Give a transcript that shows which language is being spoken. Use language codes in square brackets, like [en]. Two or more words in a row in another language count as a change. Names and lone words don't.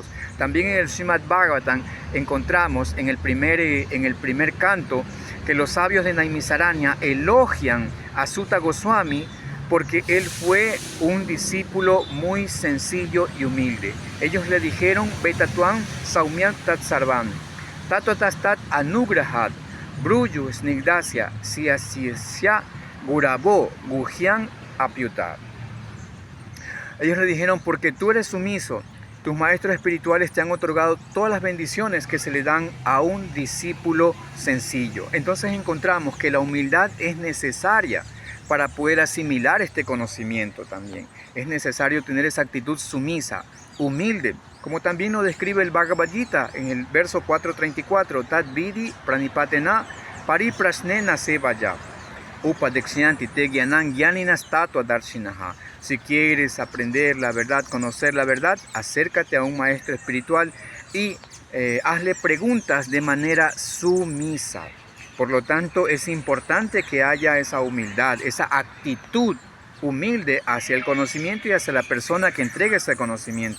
[es] También en el Srimad Bhagavatam encontramos en el primer canto que los sabios de Naimisaranya elogian a Sutta Goswami porque él fue un discípulo muy sencillo y humilde. Ellos le dijeron: [sa] वेत्थ त्वं सौम्य तत् सर्वं, तत्त्वतस् तद् अनुग्रहात्, ब्रूयुः स्निग्धस्य, शिष्यस्य गुरवो गुह्यम् अप्य् उत. [es] Ellos le dijeron: porque tú eres sumiso, tus maestros espirituales te han otorgado todas las bendiciones que se le dan a un discípulo sencillo. Entonces encontramos que la humildad es necesaria para poder asimilar este conocimiento también. Es necesario tener esa actitud sumisa, humilde, como también lo describe el Bhagavad Gita en el verso 434, [sa] तद् विद्धि प्रणिपातेन परिप्रश्नेन सेवया, उपदेक्ष्यन्ति ते ज्ञानं ज्ञानिनस् तत्त्व दर्शिनः. [es] Si quieres aprender la verdad, conocer la verdad, acércate a un maestro espiritual y hazle preguntas de manera sumisa. Por lo tanto, es importante que haya esa humildad, esa actitud humilde hacia el conocimiento y hacia la persona que entrega ese conocimiento.